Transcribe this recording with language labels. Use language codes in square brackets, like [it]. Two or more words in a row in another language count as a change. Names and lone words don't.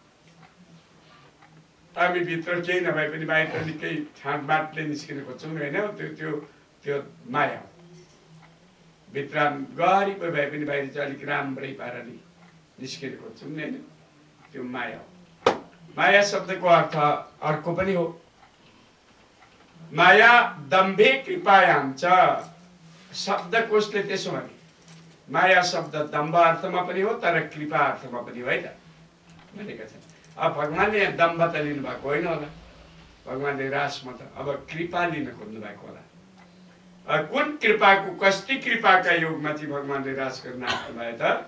[ne] हामी भित्र केही नभए पनि बाहिर पनि केही ठाँटबाटले निस्किन खोज्छौँ होइन, त्यो माया हो। भित्र गरिब भए पनि बाहिर चाहिँ अलिक राम्रै पाराले निस्किन खोज्छौँ नि होइन, त्यो माया हो। माया शब्दको अर्थ अर्को पनि हो। [sa] माया दम्भे कृपायाम च। [ne] शब्दकोशले त्यसो भने माया शब्द दम्भ अर्थमा पनि हो तर कृपा अर्थमा पनि हो है त भनेका छन्। अब भगवानले यहाँ दम्भ त लिनु भएको होइन होला, भगवानले रासमा त अब कृपा लिन खोज्नु भएको होला। कुन कृपाको कस्ती कृपाका योगमा चाहिँ भगवानले रास गर्न आँट्नु भयो त?